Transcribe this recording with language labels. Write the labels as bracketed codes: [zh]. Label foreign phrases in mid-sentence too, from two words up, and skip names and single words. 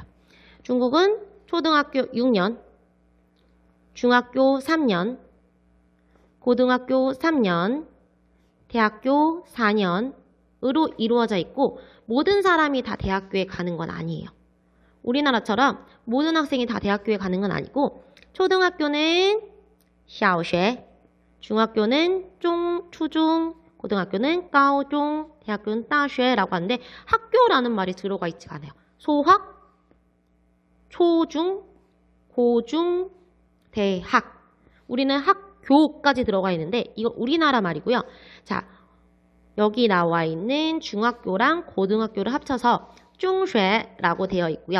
[ko] 중국은 초등학교 6년, 중학교 3년, 고등학교 3년, 대학교 4년으로 이루어져 있고 모든 사람이 다 대학교에 가는 건 아니에요. 우리나라처럼 모든 학생이 다 대학교에 가는 건 아니고 초등학교는 小学, 중학교는 초중, 고등학교는 高中, 대학교는 大学 라고 하는데 학교라는 말이 들어가 있지 않아요. 소학, 초중, 고중, 대학. 우리는 학교까지 들어가 있는데 이거 우리나라 말이고요. 자, 여기 나와 있는 중학교랑 고등학교를 합쳐서 중学라고 되어 있고요.